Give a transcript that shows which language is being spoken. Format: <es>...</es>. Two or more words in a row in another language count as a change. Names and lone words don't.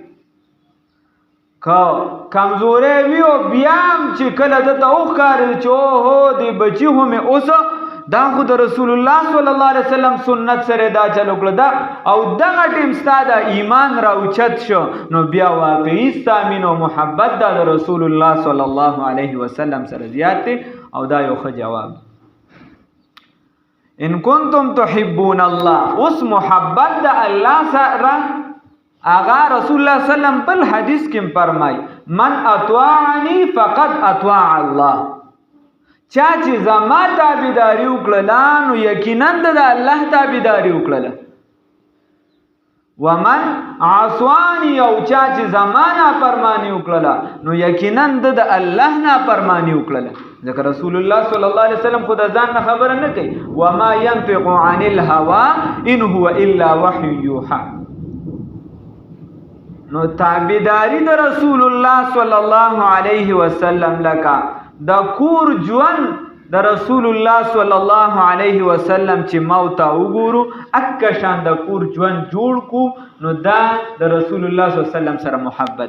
<ps>که کمزورۍ وي او بیا هم چې کله ده ته وښکاري چې اوهو دې بچي خو مې اوسه دا خو د رسول الله</ps> <ar>صلی الله علیه وسلم</ar> <ps>سنت سره دا چلو کړه دا، او دغه ټیم ستا د ایمان راوچت شو، نو بیا واقعي ستا مینه او محبت دا د رسول الله</ps> <ar>صلی الله علیه وسلم</ar> <ps>سره زیات دی، او دا یو ښه جواب.</ps> <ar>ان کنتم تحبون الله،</ar> <ps>اوس محبت د الله سره آغا رسول الله</ps> <ar>صلی الله علیه وسلم</ar> <ps>بل حدیث کې فرمای</ps> <ar>من اطاعنی فقد اطاع الله،</ar> <ps>چا چې زما تابعداري وکړله نو یقینا د الله تابعداري وکړله.</ps> <ar>ومن عصوانی،</ar> <ps>او چا چې زما نافرماني وکړله نو یقینا د الله نافرماني وکړله. ځکه رسول الله</ps> <ar>صلی الله علیه وسلم</ar> <ps>خو د ځان نه خبره نه کوي،</ps> <ar>وما ينطق عن الهوى ان هو الا وحی یوحى.</ar> <ps>نو تابعداري د رسول الله</ps> <ar>صلی الله علیه وسلم</ar> <ps>لکه د کور ژوند د رسول الله</ps> <ar>صلی الله علیه وسلم</ar> <ps>چې موت وګورو اکه شان د کور ژوند جوړ کو، نو دا د رسول الله</ps> <ar>صلی الله علیه وسلم</ar> <ps>سره محبت.</ps>